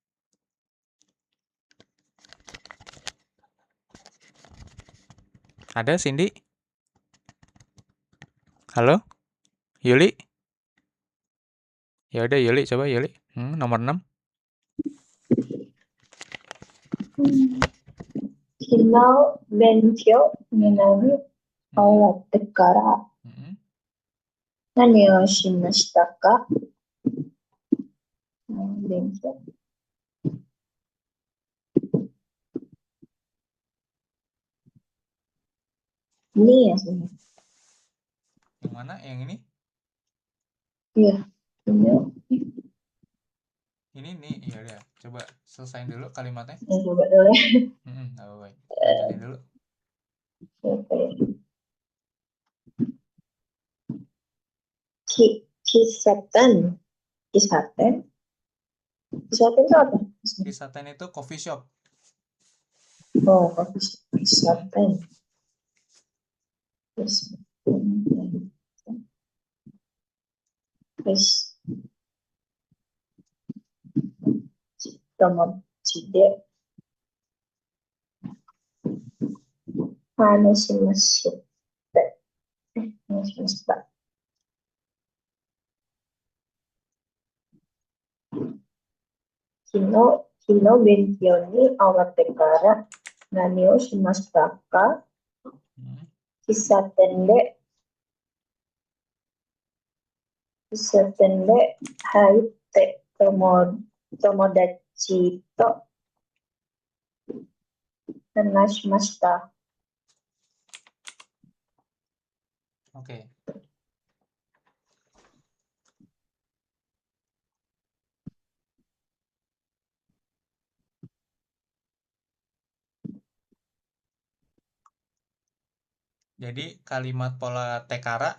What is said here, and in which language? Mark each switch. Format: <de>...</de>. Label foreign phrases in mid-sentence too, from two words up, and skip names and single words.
<id>Ada, Cindy? Halo? Yuli? Ya udah Yuli, coba Yuli. Nomor 6.</id> <ja>昨日勉強になる終わってから何をしましたか？</ja> <id>勉強。Ini ya sebenarnya. Yang mana? Yang ini? Iya. Ini nih, ya udah. Coba selesain dulu kalimatnya. Ya, coba dulu ya. Nggak apa-apa. Lanjutin dulu. Oke. Kisaten. Kisaten? Kisaten itu apa? Kisaten itu</id> <en>coffee shop.</en> <id>Oh, kisaten.</id> <ja>Terus 友達で話しました. Hanashimashita. 昨日勉強に終わってから何をしましたか？喫茶店で入って友達と話しました。</ja> <id>Oke. Jadi kalimat pola tekara.</id>